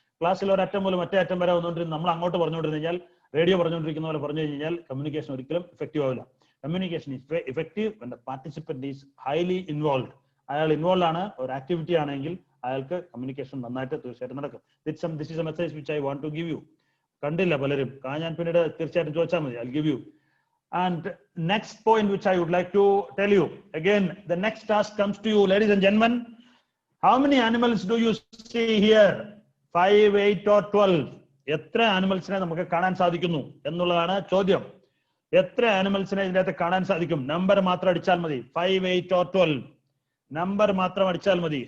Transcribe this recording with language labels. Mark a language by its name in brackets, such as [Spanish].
[Malayalam] ക്ലാസ്സിൽ ഒരറ്റം പോലും മറ്റേ അറ്റം വരെ വന്നുകൊണ്ടിരുന്ന നമ്മൾ അങ്ങോട്ട് പറഞ്ഞുകൊണ്ടിരുന്നു കഴിഞ്ഞാൽ, റേഡിയോ പറഞ്ഞുകൊണ്ടിരിക്കുന്ന പോലെ പറഞ്ഞു കഴിഞ്ഞാൽ കമ്മ്യൂണിക്കേഷൻ ഒരിക്കലും എഫക്റ്റീവ് ആവില്ല. [English] Communication is effective when the participant is highly involve. [Malayalam] അയാൾ ഇൻവോൾവ് ആണ്, ഒരു ആക്ടിവിറ്റി ആണെങ്കിൽ അയാൾക്ക് കമ്മ്യൂണിക്കേഷൻ നന്നായിട്ട് തീർച്ചയായിട്ടും നടക്കും. [English] This is a message which I want to give you. [Malayalam] കണ്ടില്ല പലരും, ഞാൻ പിന്നീട് തീർച്ചയായിട്ടും ചോദിച്ചാൽ മതി. [English] I give you. And next point which I would like to tell you, again the next task comes to you, ladies and gentlemen. How many animals do you see here? 5, 8 or 12? [Malayalam] എത്ര ആനിമൽസിനെ നമുക്ക് കാണാൻ സാധിക്കുന്നു എന്നുള്ളതാണ് ചോദ്യം. എത്ര ആനിമൽസിനെ ഇതിനകത്ത് കാണാൻ സാധിക്കും? നമ്പർ മാത്രം അടിച്ചാൽ മതി. 5, 8 or 12 നമ്പർ മാത്രം അടിച്ചാൽ മതി.